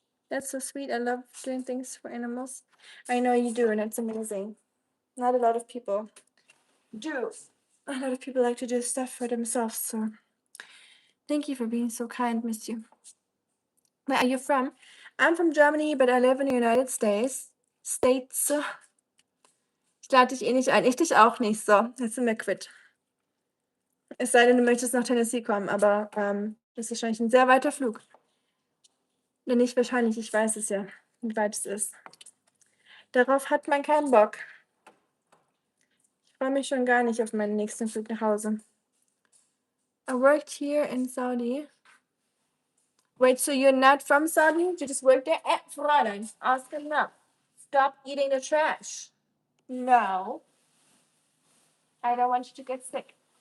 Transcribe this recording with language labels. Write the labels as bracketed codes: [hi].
[en] That's so sweet. I love doing things for animals. I know you do, and it's amazing. Not a lot of people do. A lot of people like to do stuff for themselves, so thank you for being so kind, miss you. Where are you from? I'm from Germany, but I live in the United States. [de] Ich lade dich eh nicht ein. Ich dich auch nicht. So, jetzt sind wir quitt. Es sei denn, du möchtest nach Tennessee kommen, aber das ist wahrscheinlich ein sehr weiter Flug. Oder nicht wahrscheinlich, ich weiß es ja, wie weit es ist. Darauf hat man keinen Bock. Ich freue mich schon gar nicht auf meinen nächsten Flug nach Hause. [en] I worked here in Saudi. Wait, so you're not from Saudi? You just work there? Fräulein, Oskar, no. Stop eating the trash. No. I don't want you to get sick.